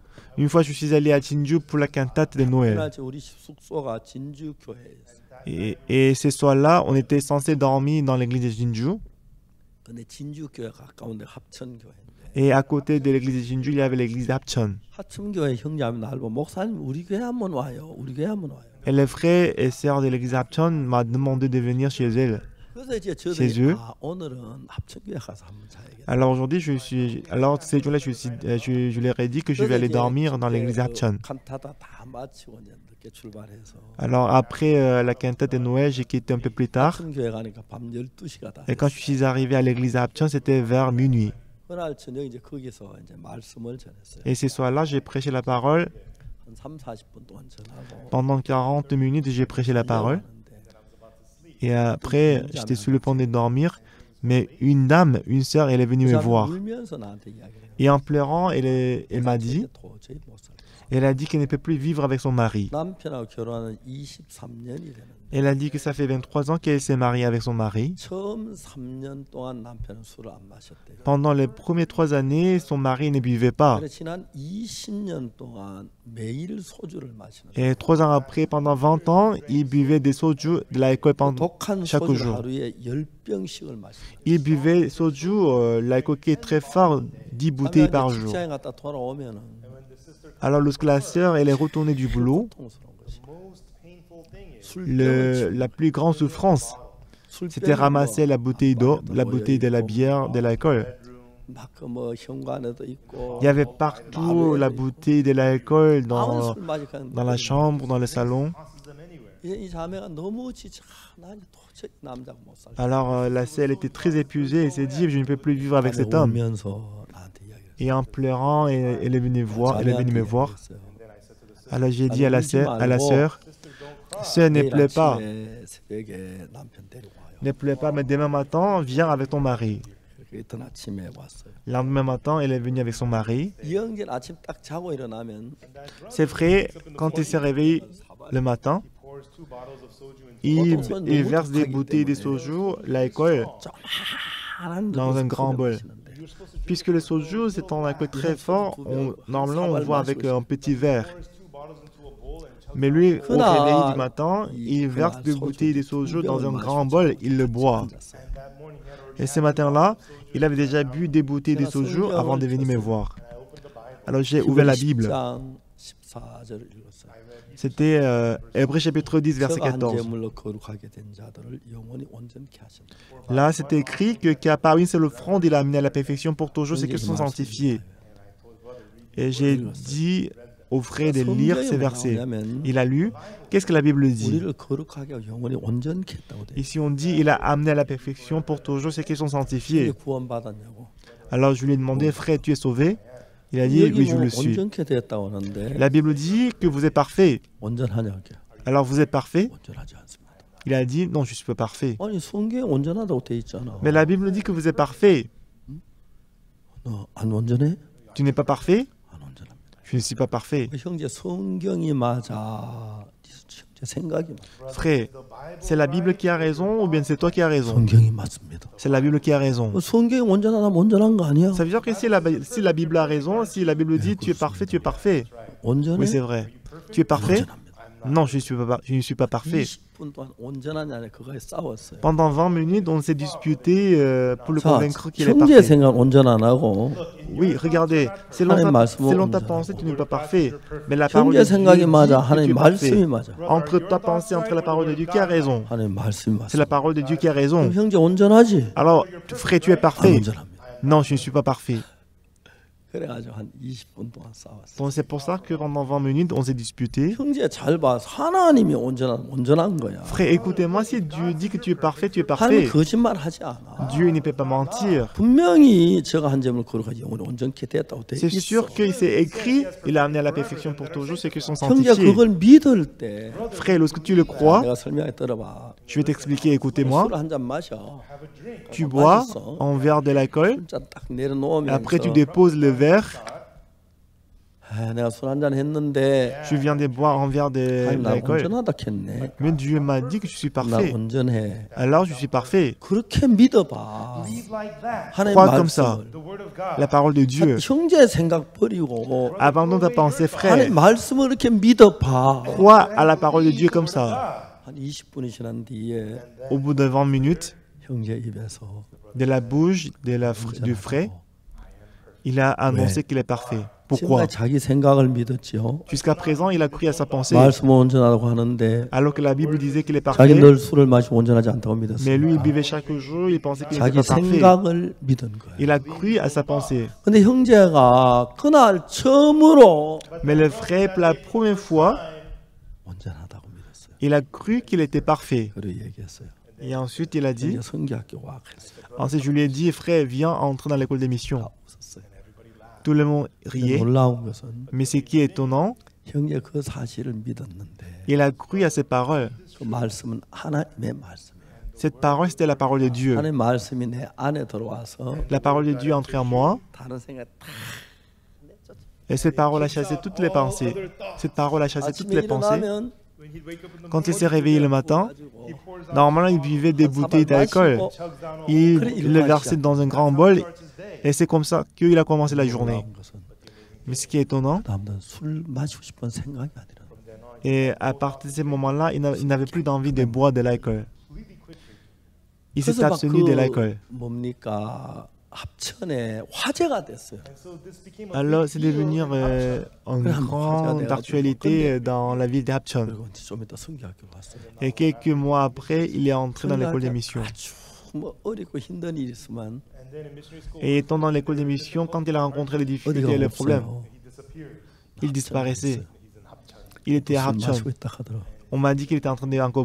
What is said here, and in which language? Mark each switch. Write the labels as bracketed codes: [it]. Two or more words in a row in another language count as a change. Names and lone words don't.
[fr] Une fois, je suis allé à Jinju pour la cantate de Noël. [ko] 그날 우리 숙소가 진주 교회였어요. [fr] Et ce soir-là, on était censé dormir dans l'église de Jinju. [ko] 근데 진주 교회가 가까운데 합천 교회인데 [fr] Et à côté de l'église de Jinju, il y avait l'église d'Apcheon. [ko] 합천 교회 형제하면 날 보고 목사님 우리 교회 한번 와요. 우리 교회 한번 와요. [fr] Et les frères et sœurs de l'église d'Apcheon m'ont demandé de venir chez eux. [ko] 그래서 이제 [fr] chez [ko] 저들이 [fr] eux. [ko] 오늘은 합천 교회 가서 한번 자야겠다. [fr] Alors aujourd'hui, ces jours-là, je leur ai dit que je vais aller dormir dans l'église d'Apcheon. [ko] 칸타타 다 마치고 이제 늦게 출발해서 [fr] Alors après la cantate de Noël, j'ai quitté un peu plus tard. [ko] 합천 교회 가니까 밤 12시가 다 [fr] Et quand je suis arrivé à l'église d'Apcheon, c'était vers minuit. [ko] 그날 저녁 이제 거기서 이제 말씀을 전했어요. [fr] Et ce soir-là, j'ai prêché la parole. [ko] 한 3-40분 동안 전하고 [fr] Pendant 40 minutes, j'ai prêché la parole. Et après, j'étais sur le point de dormir. Mais une dame, une sœur, elle est venue me voir. [ko] 울면서 나한테 이야기해요. [fr] Et en pleurant, elle m'a dit, [ko] 도저히 못 살아. [fr] elle a dit qu'elle ne peut plus vivre avec son mari. [ko] 남편하고 결혼한 23년이 되는데 [fr] Elle a dit que ça fait 23 ans qu'elle s'est mariée avec son mari. [ko] 처음 3년 동안 남편은 술을 안 마셨대요. [fr] Pendant les premières 3 années, son mari ne buvait pas. [ko] 그래서 지난 20년 동안 매일 소주를 마시는 [fr] Et 3 ans après, pendant 20 ans, il buvait des soju, de l'alcool pendant [ko] 독한 [fr] chaque [ko] 소주를 [fr] jour. [ko] 하루에 10병씩을 마시는 [fr] Il buvait soju, l'alcool qui est très fort, 10 bouteilles par jour. [ko] 직장에 갔다 돌아오면은 [fr] Alors lorsque la sœur elle est retournée du boulot, [ko] 고통스러운 것이 [fr] la plus grande souffrance, c'était ramasser la bouteille d'eau, la bouteille de la bière, de l'alcool. [ko] 막뭐 현관에도 있고 [fr] Il y avait partout la bouteille de l'alcool [ko] 아무 [fr] dans [ko] 술 마시는 [fr] la chambre, dans le salon. [ko] 이 자매가 너무 지쳐. 나 이제 도저히 남자가 못 살겠어. [fr] Alors la sœur elle était très épuisée et s'est dit je ne peux plus vivre avec cet homme. [ko] 울면서 나한테 이야기했어요. [fr] Et en pleurant, elle est venue me voir. Alors j'ai dit à la sœur, sœur ne pleure pas, [ko] 새벽에 남편 데리고 와요. [fr] ne pleure pas, mais demain matin viens avec ton mari. [ko] 그렇게 이튿 아침에 왔어요. [fr] Le lendemain matin, elle est venue avec son mari. [ko] 이영길 아침 딱 자고 일어나면 [fr] C'est vrai, quand il s'est réveillé le matin, il verse des bouteilles de soju, l'alcool, dans un grand bol. Puisque le soju, c'est un alcool très fort, normalement on voit avec un petit verre. Mais lui, au réveil du matin, il verse des bouteilles de soju dans un grand bol, il le boit. Et ce matin-là, il avait déjà bu des bouteilles de soju avant de venir me voir. Alors j'ai ouvert la Bible. [ko] 14절을 읽었어요. [fr] C'était Hébreux chapitre 10, verset [ko] 한 [fr] 14. [ko] 제물로 거룩하게 된 자들을 영원히 온전케 하신다. [fr] Là, c'est écrit que par une seule offrande, il a amené à la perfection pour toujours ceux qui sont sanctifiés. Et j'ai dit aux frères de lire ces versets. Il a lu. Qu'est-ce que la Bible dit? [ko] 우리를 거룩하게 하고 영원히 온전케 했다고 돼. [fr] Ici, on dit il a amené à la perfection pour toujours ceux qui sont sanctifiés. [ko] 구원받았냐고. [fr] Alors, je lui ai demandé, frère, tu es sauvé? Il a dit, oui, je le suis. [ko] 온전케 되었다고 하는데 [fr] La Bible dit que vous êtes parfait. [ko] 온전하냐고. [fr] Alors, vous êtes parfait? [ko] 온전하지 않습니다. [fr] Il a dit, non, je ne suis pas parfait. [ko] 아니 성경에 온전하다고 돼 있잖아. [fr] Mais la Bible dit que vous êtes parfait. [ko] 너 안 온전해? [fr] Tu n'es pas parfait? [ko] 안 온전합니다. [fr] Je ne suis pas parfait. [ko] 형제 성경이 맞아. 형제 생각이 맞아. [fr] Frère, c'est la Bible qui a raison ou bien c'est toi qui as raison? [ko] 성경이 맞습니다. [fr] C'est la Bible qui a raison. [ko] 성경이 온전하다면 온전한 거 아니야? [fr] Ça veut dire que si la Bible a raison, si la Bible dit tu es parfait, tu es parfait. [ko] 온전해? [fr] Oui, c'est vrai. Tu es parfait? Non, je ne suis pas parfait. [ko] 20분 동안 온전하냐 아니냐 그거에 싸웠어요. [fr] Pendant 20 minutes, on s'est disputé pour le [ko] 자, [fr] convaincre qu'il est [ko] 형제 [fr] parfait. [ko] 생각 온전 안 하고 [fr] Oui, regardez, selon ta pensée, tu n'es pas parfait. Mais la parole de [ko] 형제 [fr] Dieu [ko] 생각이 [fr] dit [ko] 맞아. [fr] que tu [ko] 하나님 [fr] es parfait. [ko] 말씀이 맞아. [fr] Entre ta pensée, entre la parole de Dieu qui a raison. [ko] 하나님 말씀이 [fr] C'est [ko] 맞아. [fr] la parole de Dieu qui a raison. [ko] 그럼 형제 온전하지? [fr] Alors, frère, tu es [ko] 안 [fr] parfait? [ko] 온전합니다. [fr] Non, je ne suis pas parfait. [ko] 그래가지고 한 20분 동안 싸웠어요. [fr] Donc c'est pour ça que pendant 20 minutes, on s'est disputé. [ko] 형제 잘 봐. 하나님이 온전한 거야. [fr] Frère, écoutez-moi, si Dieu dit que tu es parfait, tu es [ko] 하나님 [fr] parfait. [ko] 거짓말하지 않아. [fr] Dieu ne peut pas mentir. [ko] 분명히 제가 한 점을 거룩하게 영원히 온전케 됐다고 돼 [fr] C'est [ko] 있어. [fr] sûr qu'il s'est écrit, il a amené à la perfection pour toujours ceux qui sont [ko] 형제 [fr] sanctifiés. [ko] 그걸 믿을 때 [fr] Frère, lorsque tu le crois, [ko] 내가 설명해 들어봐. [fr] je vais t'expliquer, écoutez-moi. [ko] 술 한 잔 마셔. [fr] Tu bois un verre de l'alcool, [ko] 술잔 딱 내려놓으면서 [fr] après tu déposes le verre. [ko] 내가 술 한 잔 했는데 [fr] Je viens de boire un verre de [ko] 하나님 나 [fr] l'alcool. [ko] 온전하다 했네. [fr] Mais Dieu m'a dit que je suis [ko] 나 [fr] parfait. [ko] 온전해. [fr] Alors je suis parfait. [ko] 그렇게 믿어봐. 하나님 [fr] Crois comme ça. [ko] 말씀을. [fr] La parole de Dieu. [ko] 형제 생각 버리고 [fr] Abandonne ta pensée, frère. [ko] 하나님 말씀을 이렇게 믿어봐. [fr] Crois à la parole de Dieu comme ça. [ko] 한 20분이 지난 뒤에 [fr] Au bout de 20 minutes, [ko] 형제 입에서 [fr] de la bouche du frère, il a annoncé qu'il est parfait. Pourquoi? [ko] 지금까지 자기 생각을 믿었지요. [fr] Jusqu'à présent, il a cru à sa pensée. [ko] 말씀은 온전하다고 하는데 [fr] Alors que la Bible disait qu'il est [ko] 자기 [fr] parfait. [ko] 늘 술을 마시고 온전하지 않다고 믿었어요. [fr] Mais lui, il buvait chaque jour, il pensait qu'il [ko] 자기 [fr] n'était pas parfait. [ko] 생각을 믿은 거예요. [fr] Il a cru à sa pensée. [ko] 근데 형제가 그날 처음으로 [fr] Mais le frère, pour la première fois, [ko] 온전하다고 믿었어요. [fr] il a cru qu'il était parfait. [ko] 그리고 얘기했어요. [fr] Et ensuite, il a dit, [ko] 이제 성교학교 와 그랬어요. [fr] ensuite je lui ai dit, frère, viens entrer dans l'école des missions. [ko] 다 웃었어요. [fr] Tout le monde riait. [ko] 놀라운 것은 [fr] Mais ce qui est étonnant, [ko] 형제 그 사실을 믿었는데 [fr] il a cru à ces paroles. [ko] 그 말씀은 하나님의 말씀이에요. [fr] Cette parole, c'était la parole de Dieu. [ko] 하나님의 말씀이 내 안에 들어와서 [fr] La parole de Dieu est entrée en moi. [ko] 다른 생각 다 [fr] Et cette parole a chassé toutes les pensées. Cette parole a chassé toutes [ko] 아침에 [fr] les pensées. [ko] 일어나면 [fr] Quand il s'est réveillé le matin, normalement, il buvait des bouteilles d'alcool. Il le versait dans un grand bol. Et c'est comme ça qu'il a commencé la journée. [ko] 놀라운 것은 [fr] Mais ce qui est étonnant, [ko] 다음날 술 마시고 싶은 생각이 아니라 [fr] et à partir de ce moment-là, il n'avait plus d'envie de boire de l'alcool. Il s'est [ko] 그래서 막 [fr] abstenu de l'alcool. [ko] 뭡니까 합천에 화제가 됐어요. [fr] Alors, c'est devenu une grande actualité dans la ville d'Hapchon. [ko] 그리고 이제 좀 이따 성교학교 갔어요. [fr] Et quelques mois après, il est entré dans l'école des missions. [ko] 아주 뭐 어렵고 힘든 일이 있으면 [fr] Et étant dans l'école des missions, quand il a rencontré les difficultés et les problèmes, il disparaissait. Il était à [ko] 술 [fr] Hapchon. [ko] 마시고 있다 하더라고. [fr] On m'a dit qu'il était en train de encore